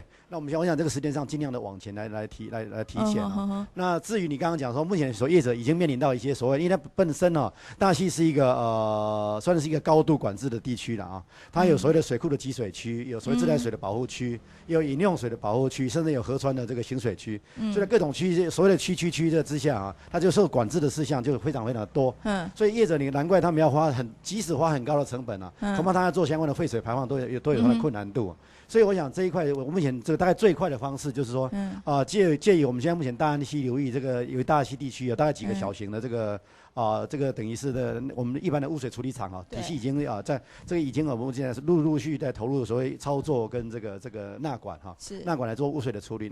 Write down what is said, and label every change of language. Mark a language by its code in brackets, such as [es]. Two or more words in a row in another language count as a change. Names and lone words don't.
[zh] 那我想這個時間上盡量的往前來提前啊。那至於你剛剛講說，目前所業者已經面臨到一些所謂，因為它本身哦，大溪是一個算是一個高度管制的地區了啊。它有所謂的水庫的集水區，有所謂自來水的保護區，有飲用水的保護區，甚至有河川的這個行水區。所以在各種區所謂的區的之下啊。它就受管制的事項就非常非常的多，所以業者你難怪他們要即使花很高的成本啊，恐怕他要做相關的廢水排放都有它的困難度。所以我想這一塊，我目前這個大概最快的方式就是說，介於我們現在目前大安溪流域這個有大安溪地區有大概幾個小型的這個等於是的我們一般的污水處理廠啊，體系已經在這個已經我們現在是陸續在投入所謂操作跟這個納管哈，納管來做污水的處理。